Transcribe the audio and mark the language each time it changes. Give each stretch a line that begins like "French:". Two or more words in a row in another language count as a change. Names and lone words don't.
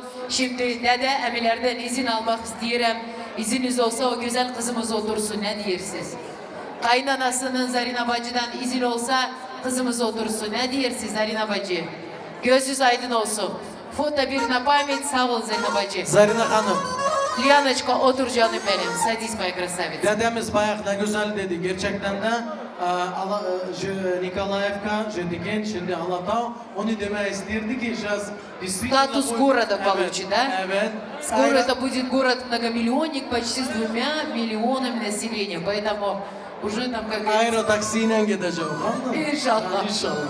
Turkish: Şimdi dede emilerden izin almak isterim. İzniniz olsa o güzel kızımız otursun. Ne diyersiniz? Kaynanasının Zarina bacıdan izin olsa kızımız otursun. Ne diyersiniz Zarina bacı? Gözünüz aydın olsun. Foto bir напамять sağ ol Zarina bacı. Zarina Hanım, Liyanочка otur canım benim.
Russian: Садись моя красавица.
Turkish: dedemiz bayağı da güzel dedi. Gerçekten de Nikolayevka, Jedigen, şimdi Alatau, onu demeye isterdi ki действительно...
Russian: Статус города получит, да? Evet. Скоро это будет город многомиллионник, почти с 2 миллионами населения. Поэтому уже там как говорится...
Turkish: Aero taksiyle gideceğim. Anladın mı? İnşallah. İnşallah.